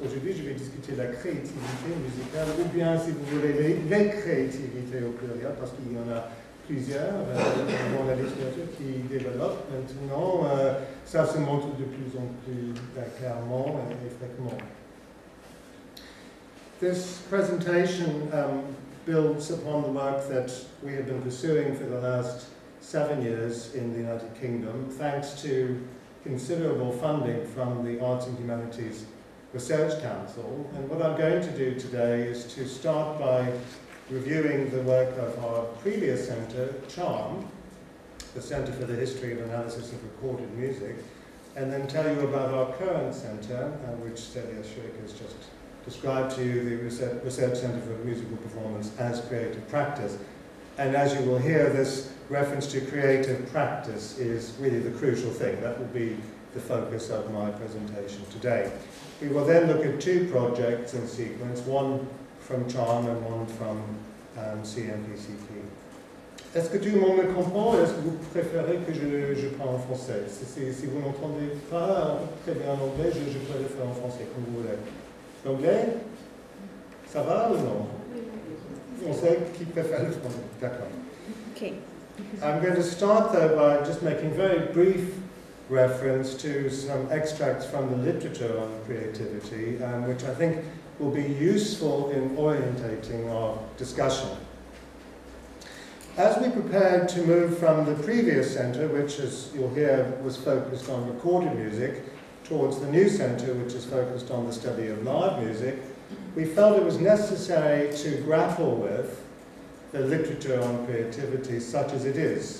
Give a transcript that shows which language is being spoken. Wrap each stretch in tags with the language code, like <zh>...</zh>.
<fr>Aujourd'hui, je vais discuter la créativité musicale, ou bien, si vous voulez, les créativités au pluriel, parce qu'il y en a plusieurs dans la littérature qui développent maintenant. Ça se montre de plus en plus clairement et fréquemment.</fr> <en>This presentation builds upon the work that we have been pursuing for the last 7 years in the United Kingdom, thanks to considerable funding from the Arts and Humanities Research Council. And what I'm going to do today is to start by reviewing the work of our previous centre, CHARM, the Centre for the History and Analysis of Recorded Music, and then tell you about our current centre, which AHRC has just described to you, the Research Centre for Musical Performance as Creative Practice. And as you will hear, this reference to creative practice is really the crucial thing. That will be the focus of my presentation today. We will then look at 2 projects in sequence, one from CHARM and one from CMPCP.</en> <fr>Est-ce que tout le monde me comprend? Est-ce que vous préférez que je parle en français? Si vous n'entendez pas très bien en anglais, je peux le faire en français, comme vous voulez. L'anglais? Ça va ou non? Français, qui préfère le français? D'accord.</fr> <en>Okay. I'm going to start though by just making very brief reference to some extracts from the literature on creativity, which I think will be useful in orientating our discussion. As we prepared to move from the previous centre, which as you'll hear was focused on recorded music, towards the new centre, which is focused on the study of live music, we felt it was necessary to grapple with the literature on creativity such as it is.</en>